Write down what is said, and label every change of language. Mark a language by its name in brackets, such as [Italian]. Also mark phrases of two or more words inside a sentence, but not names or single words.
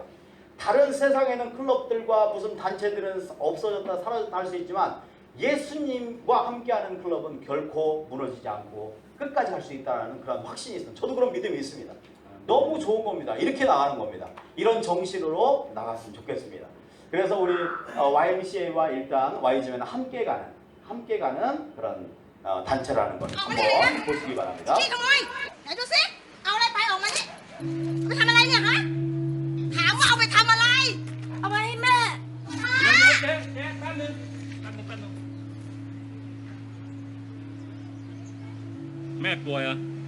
[Korean] 다른 세상에는 클럽들과 무슨 단체들은 없어졌다 사라졌다 할 수 있지만 예수님과 함께하는 클럽은 결코 무너지지 않고 끝까지 할 수 있다는 그런 확신이 있습니다. 저도 그런 믿음이 있습니다. 너무 좋은 겁니다. 이렇게 나가는 겁니다. 이런 정신으로 나갔으면 좋겠습니다. 그래서 우리 YMCA와 일단 와이즈맨은 함께 가는 그런 단체라는 걸 한번 보시기 바랍니다. [Thai] พี่ขโมยไหนดูสิเอาอะไรไปออกมานี่เอาไปทำอะไรเนี่ยฮะถามว่าเอาไปทำอะไรเอาไปให้แม่ เจ๊แป๊บนึงแม่ป่วยเหรอ